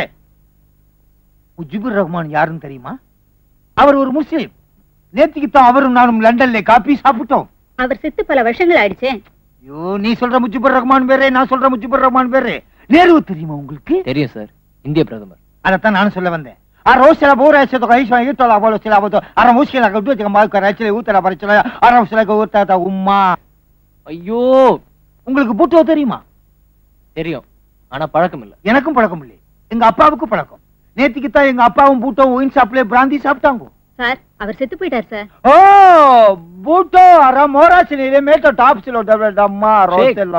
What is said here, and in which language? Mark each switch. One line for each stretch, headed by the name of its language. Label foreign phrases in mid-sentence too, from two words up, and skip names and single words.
Tamil: முஜிபுர் ரஹ்மான் யாருன்னு தெரியுமா? அவர் ஒரு முஸ்லீம். நேத்திக்கு தான் அவரும் நானும் லண்டன்ல காபி சாப்பிட்டோம். அவர் செத்து பல வருஷங்கள் ஆயிடுச்சே. ஐயோ, நீ சொல்ற முஜிபுர் ரஹ்மான் வேற, நான் சொல்ற முஜிபுர் ரஹ்மான் வேற. நேரு தெரியுமா உங்களுக்கு? தெரியும் சார், இந்திய பிரதமர். அதத்தான் நானும் சொல்ல வந்தேன். arroz la pura se toca hizo io la volo se la voto ara muschila che due che mai caracce ஊத்த la பறிச்சல ara முஸ்ல ஊத்தாத உம்மா ஐயோ உங்களுக்கு பூட்டோ தெரியுமா தெரியும் ஆனா பழக்கம் இல்ல எனக்கும் பழக்கம் இல்லை எங்க அப்பாவுக்கு பழக்கம் நேத்திக்கு தான் எங்க அப்பாவும் பூட்டோ ஒயின் ஷாப்ல பிராந்தி சாப்பிட்டாங்க சார் அவர் செத்து போயிட்டார் சார் ஓ பூட்டோ ara மோராசினிலே மேட்டோ டாப்ஸ்ல டம்மா ரோஸ்ல